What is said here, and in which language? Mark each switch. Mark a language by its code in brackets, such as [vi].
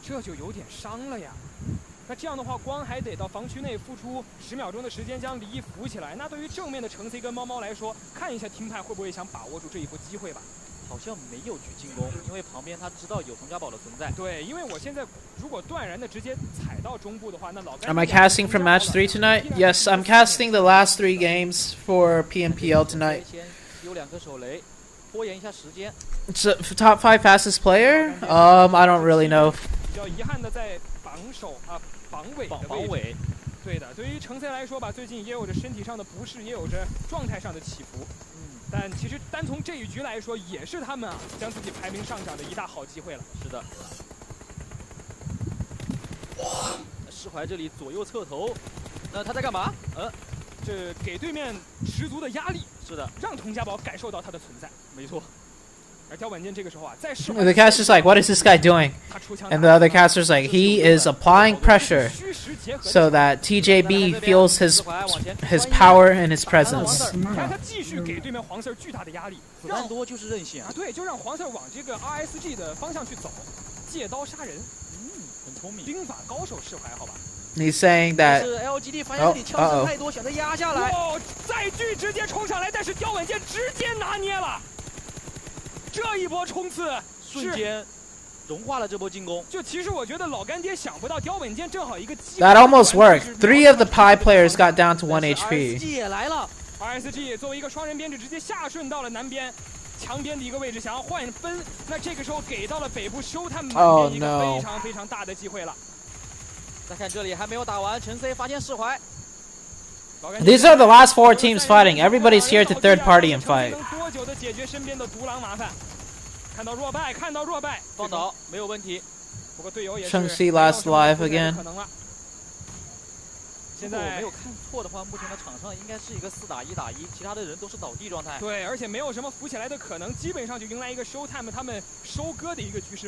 [zh] 这就有点伤了呀。那这样的话，光还得到防区内付出10秒钟的时间将李一扶起来。那对于正面的陈 C 跟猫猫来说，看一下听派会不会想把握住这一波机会吧。好像没有去进攻，因为旁边他知道有童家宝的存在。对，因为我现在如果断然的直接踩到中部的话，那老干。 [en] Am I casting for match 3 tonight? Yes, I'm casting the last 3 games for PMPL tonight. [zh] 有2颗手雷，拖延一下时间。 [en] So, top 5 fastest player? I don't really know. [zh] 比较遗憾的在榜首啊榜尾的位置。对的，对于程 C 来说吧，最近也有着身体上的不适，也有着状态上的起伏。但其实单从这一局来说，也是他们啊将自己排名上涨的一大好机会了。是的。哇！释怀这里左右侧头，那他在干嘛？这给对面十足的压力。是的，让童家宝感受到他的存在。没错。而刁稳健这个时候啊，在释怀。 [en] The caster's like, what is this guy doing? And the other caster's like, he is applying pressure so that TJB feels his power and his presence. [zh] 让他继续给对面黄色巨大的压力，子弹多就是任性啊！对，就让黄色往这个 RSG 的方向去走，借刀杀人。很聪明，兵法高手释怀，好吧。 [en] He's saying that. [zh] 是 LGD 发现这里枪声太多，选择压下来。哦，载具直接冲上来，但是刁稳健直接拿捏了。这一波冲刺瞬间融化了这波进攻。就其实我觉得老干爹想不到刁稳健正好一个机会。 [en] That almost worked. 3 of the PI players got down to 1 HP. [zh] RSG 也来了 ，RSG 作为一个双人编制，直接下顺到了南边墙边的一个位置，想要换分。那这个时候给到了北部修探满边一个非常非常大的机会了。再看这里还没有打完，陈 C 发现释怀。 [en] These are the last 4 teams fighting. Everybody's here to third party and fight. [zh] 多久的解决身边的独狼麻烦？看到弱败，看到弱败，放倒没有问题。不过队友也是。 [en] Cheng-Si last live again. [zh] 现在没有看错的话，目前的场上应该是一个4打1打1，其他的人都是倒地状态。对，而且没有什么浮起来的可能，基本上就迎来一个 showtime 他们收割的一个局势。